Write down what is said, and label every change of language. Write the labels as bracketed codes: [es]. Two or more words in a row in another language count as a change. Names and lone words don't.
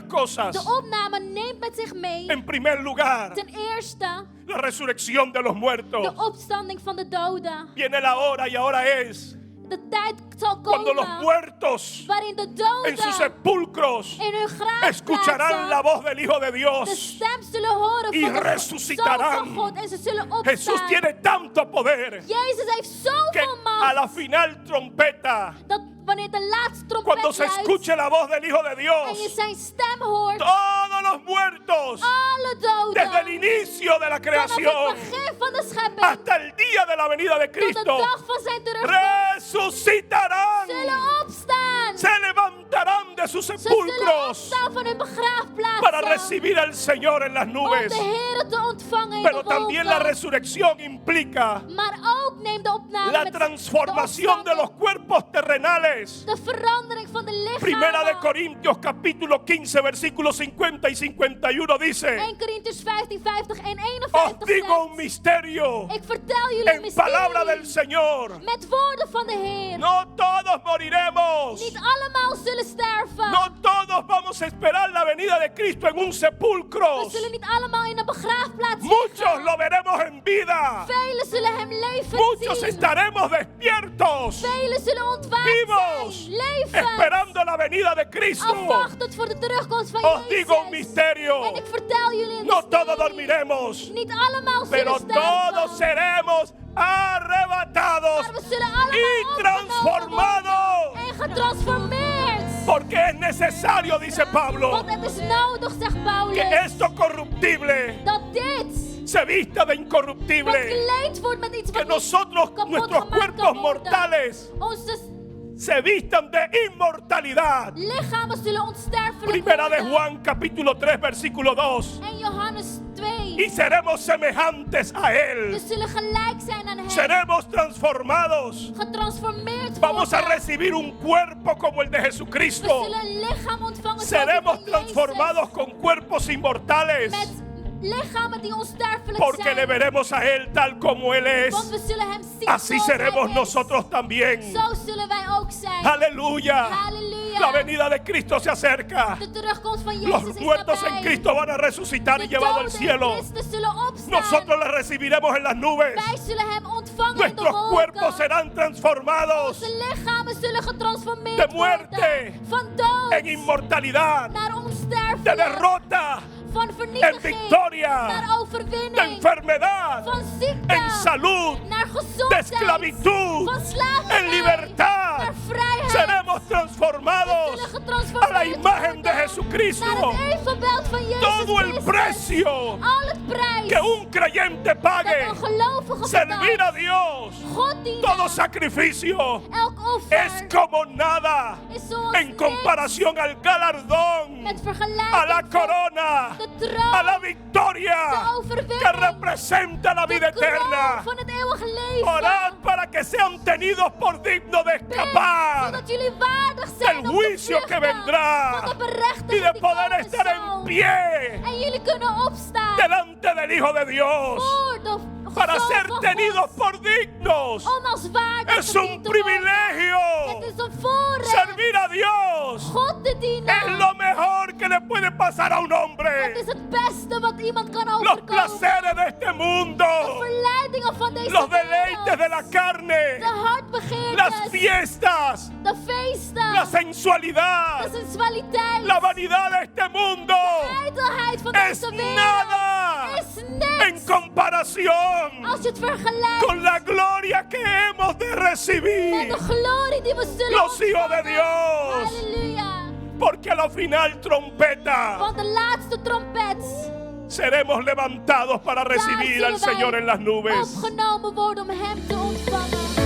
[es] De cosas. [nl] opname neemt met zich mee, [es] En primer lugar, [nl] ten eerste, [es] la resurrección de los de muertos. [nl] opstanding van de doden. [es] Viene la hora y ahora es [nl] De tijd zal [es] cuando los [nl] komen [es] muertos [nl] waarin de [es] en sus [nl] doden [es] sepulcros [nl] in hun [es] escucharán la [nl] graafplaatsen [es] voz del Hijo de de Dios. [nl] stem zullen horen [es] Y [nl] van de [es] resucitarán. [nl] Zoon van God en ze zullen [es] Jesús [nl] opstaan. [es] tiene tanto poder [nl] Jezus heeft [es] que [nl] zoveel [es] a la [nl] macht [es] final trompeta, [nl] dat wanneer de laatste [es] cuando [nl] trompet [es] se [nl] luidt [es] escuche la voz del Hijo de [nl] en je [es] Dios, [nl] zijn stem hoort, [es] todos los muertos, [nl] alle [es] desde el [nl] doden [es] inicio de la [nl] vanaf [es] creación [nl] het begin van de schepping [es] hasta el día de la venida de [nl] tot de [es] Cristo, [nl] dag van zijn terugkomst [es] resucitarán, [nl] zullen opstaan. [es] se levantarán de sus [nl] Ze zullen [es] sepulcros [nl] opstaan van hun [es] para [nl] begraafplaatsen [es] recibir al Señor en las [nl] om [es] nubes. [nl] de Heer te ontvangen in [es] Pero [nl] de [es] también la [nl] wolken. [es] resurrección implica [nl] Maar ook neemt de opname [es] la [nl] met [es] transformación de los cuerpos terrenales. [nl] de verandering van de [es] Primera de [nl] lichamen. [es] Corintios capítulo 15 versículos 50 y 51 dice: [nl] 1 Corinthiërs 15, 50 en [es] Os [nl] 51 [es] digo un [nl] zegt, [es] misterio [nl] ik vertel jullie een [es] en palabra del [nl] mysterie [es] Señor. [nl] met woorden van de Heer. [es] No todos moriremos. [nl] Niet allemaal zullen sterven. [es] No todos vamos a esperar la venida de Cristo en un sepulcro. [nl] We zullen niet allemaal in een begraafplaats [es] Muchos [nl] liggen. [es] lo veremos en vida. [nl] Velen zullen hem levend [es] Muchos [nl] zien. [es] estaremos despiertos, [nl] Velen zullen ontwaakt [es] vivos, [nl] zijn, levend, [es] esperando la venida de Cristo. [nl] afwachtend voor de terugkomst van [es] Os digo un [nl] Jezus. [es] misterio. [nl] En ik vertel jullie een [es] No todos [nl] mysterie. [es] dormiremos, [nl] Niet allemaal [es] pero [nl] zullen sterven. [es] todos seremos arrebatados [nl] Maar we zullen allemaal [es] y [nl] opgenomen [es] transformados. [nl] worden en getransformeerd. [es] Porque es necesario, dice Pablo, [nl] Want het is nodig, zegt Paulus, [es] que esto corruptible [nl] dat dit [es] se vista de [nl] wat [es] incorruptible. [nl] geleid wordt met iets [es] Que [nl] wat niet [es] nosotros, [nl] kapot [es] nuestros [nl] gemaakt [es] cuerpos [nl] kan worden. [es] mortales, [nl] Onze [es] se vistan de inmortalidad. [nl] lichamen zullen onsterfelijk [es] Primera de [nl] worden. [es] Juan capítulo 3 versículo 2. [nl] En Johannes 2. [es] Y seremos semejantes a [nl] We [es] Él. [nl] zullen gelijk zijn aan hem. [es] Seremos transformados. [nl] Getransformeerd [es] Vamos a [nl] worden. [es] recibir un cuerpo como el de [nl] We [es] Jesucristo. [nl] zullen een lichaam ontvangen zoals die [es] Seremos [nl] van Jezus. [es] transformados con cuerpos inmortales. [nl] Met lichamen die onsterfelijk [es] Porque le [nl] zijn. [es] veremos a Él tal como Él es. [nl] Want we zullen hem zien [es] Así [nl] zoals [es] seremos [nl] hij is. [es] nosotros también. [nl] Zo zullen wij ook zijn. [es] Aleluya. [nl] Halleluja. [es] La venida de Cristo se acerca. [nl] De terugkomst van Jezus [es] Los [nl] is [es] muertos en [nl] nabij. [es] Cristo van a resucitar y [nl] De [es] llevados al [nl] doden in [es] cielo. [nl] Christus zullen opstaan. [es] Nosotros le recibiremos en las nubes. [nl] Wij zullen hem ontvangen in de [es] Nuestros cuerpos [nl] wolken. [es] serán transformados [nl] Onze lichamen zullen getransformeerd [es] de muerte [nl] worden. Van dood [es] en inmortalidad, [nl] naar [es] de [nl] onsterfelijk. [es] derrota, [nl] Van [es] en [nl] vernietiging [es] victoria, [nl] naar overwinning. [es] de enfermedad, [nl] Van ziekte [es] en salud, [nl] naar [es] de [nl] gezondheid. [es] esclavitud, [nl] Van slavernij [es] en libertad. [nl] naar vrijheid. [es] Seremos [nl] We [es] transformados [nl] zullen [es] a [nl] getransformeerd [es] la imagen de [nl] worden [es] Jesucristo. [nl] naar het evenbeeld van Jezus [es] Todo el [nl] Christus. [es] precio [nl] Al het prijs [es] que un creyente [nl] dat [es] pague, [nl] een gelovige [es] servir [nl] betaalt. [es] a Dios, [nl] God dienen. [es] todo sacrificio [nl] Elk offer [es] es como nada [nl] is zoals [es] en [nl] niks [es] comparación al galardón, [nl] met vergelijking [es] a la [nl] van [es] corona, [nl] de troon, [es] a la victoria [nl] de overwinning, [es] que representa la vida [nl] de kroon [es] eterna. [nl] van het eeuwige leven. [es] Orad para que sean tenidos por dignos de [nl] Bid, [es] escapar [nl] zodat jullie waardig zijn [es] del [nl] om te [es] juicio que [nl] vluchten [es] vendrá [nl] van de berechtiging [es] y de [nl] die [es] poder [nl] komen [es] estar en [nl] zal. [es] pie [nl] En jullie kunnen opstaan [es] delante del Hijo de Dios [nl] voor de [es] para [nl] Zoon [es] ser [nl] van [es] tenidos [nl] God, [es] por dignos. [nl] om als waardig [es] Es un [nl] gediend te worden. [es] privilegio. [nl] Het is een voorrecht [es] Servir a Dios [nl] God te dienen. [es] es lo mejor que le puede pasar a un [nl] Het [es] hombre. [nl] is het beste wat iemand kan [es] Los [nl] overkomen. [es] placeres de este mundo, [nl] De verleidingen van deze [es] los deleites [nl] wereld. [es] de la carne, [nl] De hartbegeertes. [es] las fiestas, [nl] De feesten. [es] la sensualidad, [nl] De sensualiteit. [es] la vanidad de este mundo [nl] De ijdelheid van [es] es [nl] deze wereld. [es] nada [nl] Is [es] en [nl] niks. [es] comparación [nl] Als je het vergelijkt [es] con la gloria que hemos de [nl] met [es] recibir [nl] de glorie die we zullen [es] los hijos de [nl] ontvangen. [es] Dios. [nl] Halleluja. [es] Porque a la final trompeta [nl] Want de laatste trompet. [es] seremos levantados para [nl] Daar [es] recibir al [nl] zullen wij [es] Señor en las nubes. [nl] opgenomen worden om hem te ontvangen.